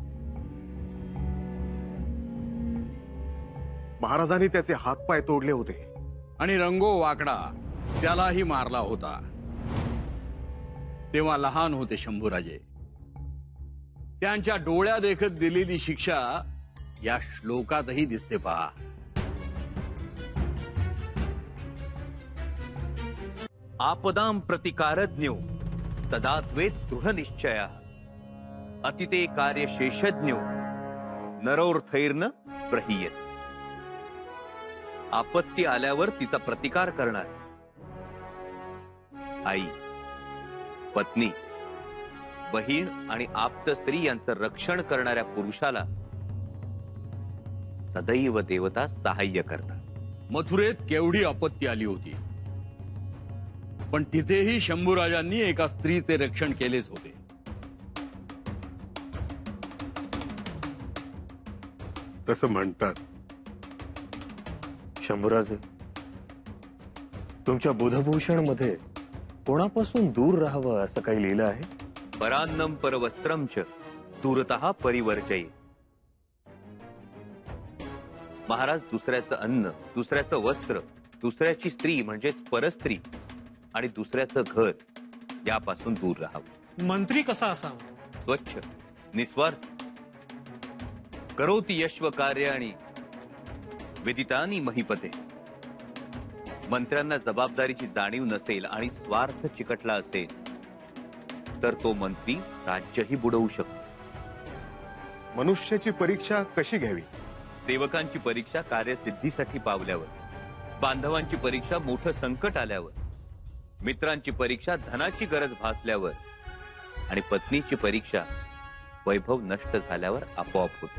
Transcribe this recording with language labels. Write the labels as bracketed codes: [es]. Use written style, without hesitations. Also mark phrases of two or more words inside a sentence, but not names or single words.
[mr] महाराजांनी त्याचे हातपाय तोडले होते आणि रंगो वाकडा त्यालाही मारला होता. तेव्हा लहान होते शंभूराजे. त्यांच्या डोळ्या देखत दिलेली शिक्षा या श्लोकातही दिसते पहा. [sa] आपदां प्रतिकारज्ञो तदात्वेत दृढ निश्चया अतिते कार्य शेषज्ञो नरोर्थैर्न प्रहीयत. [mr] आपत्ती आल्यावर तिचा प्रतिकार करणार आई, पत्नी, बहीण आणि आप्त स्त्री यांचं रक्षण करणाऱ्या पुरुषाला सदैव देवता सहाय्य करतात. मथुरेत केवढी आपत्ती आली होती, पण तिथेही शंभूराजांनी एका स्त्रीचे रक्षण केलेच होते. तसं म्हणतात. शंभूराजे, तुमच्या बुधभूषण मध्ये कोणापासून दूर राहावं असं काही लिहिलं आहे? [sa] परान्नम परवस्त्रम च दूरतः परिवर्जये. [mr] महाराज दुसऱ्याचं अन्न, दुसऱ्याचं वस्त्र, दुसऱ्याची स्त्री म्हणजेच परस्त्री आणि दुसऱ्याचं घर यापासून दूर राहावं. मंत्री कसा असावा? स्वच्छ, निस्वार्थ, [sa] करोति यश्व कार्याणि विदितानि महीपते. [mr] मंत्र्यांना जबाबदारीची जाणीव नसेल आणि स्वार्थ चिकटला असेल तर तो मंत्री राज्यही बुडवू शकतो. मनुष्याची परीक्षा कशी घ्यावी? सेवकांची परीक्षा कार्यसिद्धीसाठी पावल्यावर, बांधवांची परीक्षा मोठं संकट आल्यावर, मित्रांची परीक्षा धनाची गरज भासल्यावर आणि पत्नीची परीक्षा वैभव नष्ट झाल्यावर आपोआप होते.